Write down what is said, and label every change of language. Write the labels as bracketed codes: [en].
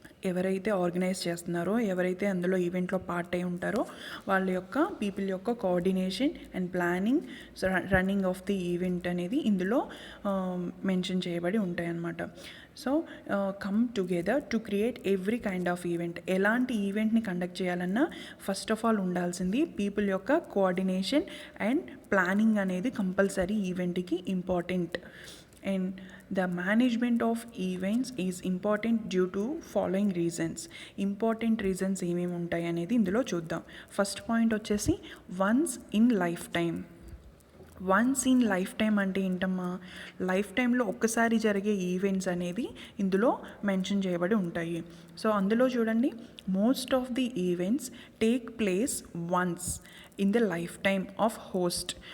[te] ఎవరైతే ఆర్గనైజ్ చేస్తున్నారో, ఎవరైతే అందులో ఈవెంట్లో పార్ట్ అయి ఉంటారో వాళ్ళ యొక్క పీపుల్ యొక్క coordination and planning, [en] running of the event [te] అనేది ఇందులో మెన్షన్ చేయబడి ఉంటాయి అన్నమాట. [en] So come together to create every kind of event. [te] ఎలాంటి ఈవెంట్ని కండక్ట్ చేయాలన్నా ఫస్ట్ ఆఫ్ ఆల్ ఉండాల్సింది పీపుల్ యొక్క కోఆర్డినేషన్ అండ్ ప్లానింగ్ అనేది కంపల్సరీ ఈవెంట్కి important. [en] And the management of events is important due to following reasons. Important reasons [te] ఏమేమి ఉంటాయి అనేది ఇందులో చూద్దాం. ఫస్ట్ పాయింట్ వచ్చేసి [en] Once in life time. [te] Once in life time అంటే ఏంటమ్మా, లైఫ్ టైంలో ఒక్కసారి జరిగే ఈవెంట్స్ అనేది ఇందులో మెన్షన్ చేయబడి ఉంటాయి. [en] so [te] అందులో చూడండి, [en] Most of the events take place once in the life time of host.